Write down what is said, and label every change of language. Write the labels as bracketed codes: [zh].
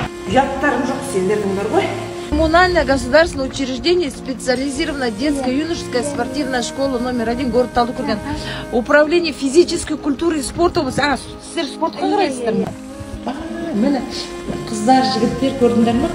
[kk] Ұяттарың жоқ сендердің бар ғой. [ru] Коммунальное государственное учреждение, специализированная детско-юношеская спортивная школа номер 1, город Талдыкурган. Управление физической культуры и спорта области. [kk] Сіздер спортқа қарайсыздар ма? Міне қыздар, жігіттер көрдіңдер ме?